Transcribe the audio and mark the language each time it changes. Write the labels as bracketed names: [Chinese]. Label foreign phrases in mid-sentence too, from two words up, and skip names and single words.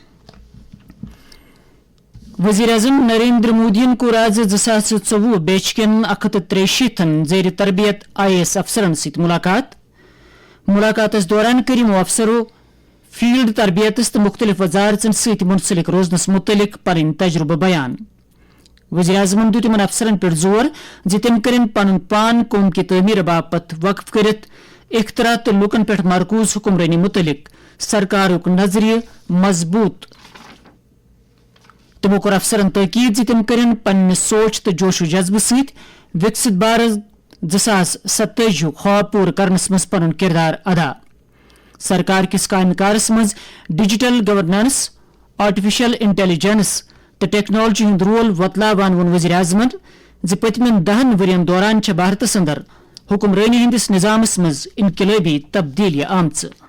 [Kashmiri] وزیر اعظم نریندر مودین کو آز 2024 بیچ کن 163 زیر تربیت IAS افسرن ست ملاقات. ملاقاتس دوران کرمو افسرو فیلڈ تربیتس تو مختلف وزارتن ست منسلک روزنس متعلق پن تجربہ بیان. وزیر اعظم دت تمن افسرن پہ زور تم کرن پن پان قوم کی تعمیر باپت وقف کرت اختراع تو لوکن پہ مرکوز حکمرانی متعلق سرکار نظریہ مضبوط. تمو کور افسرن تاکید تم کرن پنہ سوچ تو جوش و جذبہ ست وکست بھارت 2027 خواب پور کرنس مز پن کردار ادا. سرکار کس قائم کارس مز [English] digital governance artificial intelligence [Kashmiri] تو ٹیکنالوجی ہند رول وتلاوان وون وزیر اعظمن پتمن 10 ورین دوران بھارتس اندر حکمرانی ہندس نظامس مز انقلابی تبدیلی آمژ.